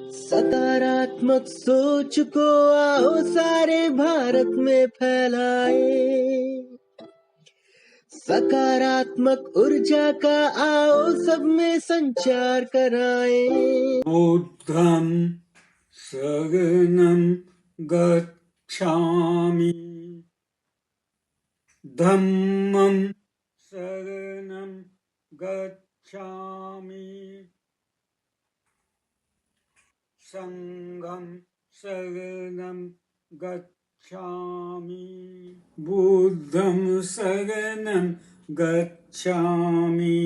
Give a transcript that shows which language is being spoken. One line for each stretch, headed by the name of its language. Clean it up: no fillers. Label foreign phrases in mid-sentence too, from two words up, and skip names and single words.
Hindi: सकारात्मक सोच को आओ सारे भारत में फैलाए। सकारात्मक ऊर्जा का आओ सब में संचार कराए।
Pali: बुद्धं शरणं गच्छामि, धम्मं शरणं गच्छामि, संघं शरणं गच्छामि, बुद्धं शरणं गच्छामि,